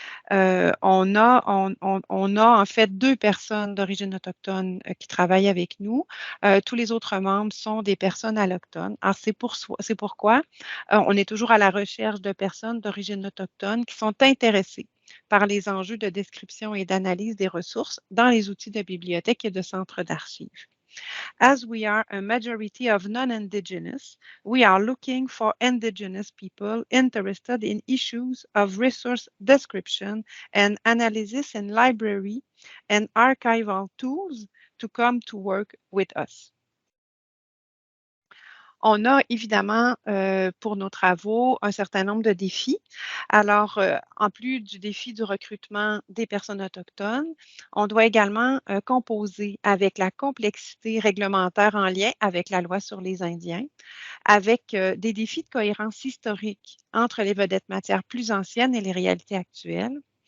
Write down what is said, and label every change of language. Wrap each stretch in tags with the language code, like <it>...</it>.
<fr>On a en fait 2 personnes d'origine autochtone qui travaillent avec nous. Tous les autres membres sont des personnes allochtones. Alors, c'est pourquoi on est toujours à la recherche de personnes d'origine autochtone qui sont intéressées par les enjeux de description et d'analyse des ressources dans les outils de bibliothèque et de centres d'archives.</fr> <en>As we are a majority of non-Indigenous, we are looking for Indigenous people interested in issues of resource description and analysis in library and archival tools to come to work with us.</en> <fr>On a évidemment pour nos travaux un certain nombre de défis. Alors, en plus du défi du recrutement des personnes autochtones, on doit également composer avec la complexité réglementaire en lien avec la loi sur les Indiens, avec des défis de cohérence historique entre les vedettes matières plus anciennes et les réalités actuelles.</fr>